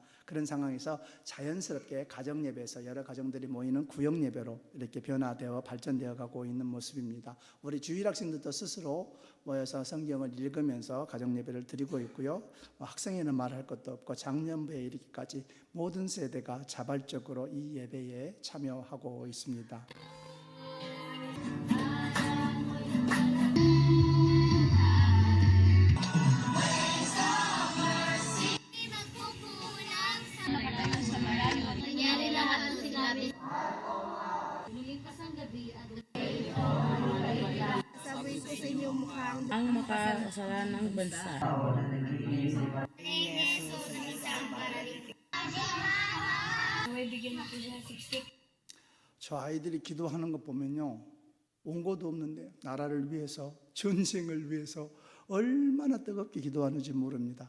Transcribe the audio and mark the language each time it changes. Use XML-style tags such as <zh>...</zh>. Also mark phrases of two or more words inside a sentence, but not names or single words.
<ko>그런 상황에서 자연스럽게 가정 예배에서 여러 가정들이 모이는 구역 예배로 이렇게 변화되어 발전되어 가고 있는 모습입니다. 우리 주일 학생들도 스스로 모여서 성경을 읽으면서 가정 예배를 드리고 있고요. 학생회는 말할 것도 없고 장년부에 이르기까지 모든 세대가 자발적으로 이 예배에 참여하고 있습니다.</ko> <tl>Nangyari lahat ng sinabi. Lumipas ang gabi at Sabi ko sa inyo mukhang ang makasalanang bansa.</tl> <ko>저 아이들이 기도하는 것 보면요, 온 것도 없는데 나라를 위해서, 전쟁을 위해서 얼마나 뜨겁게 기도하는지 모릅니다.</ko>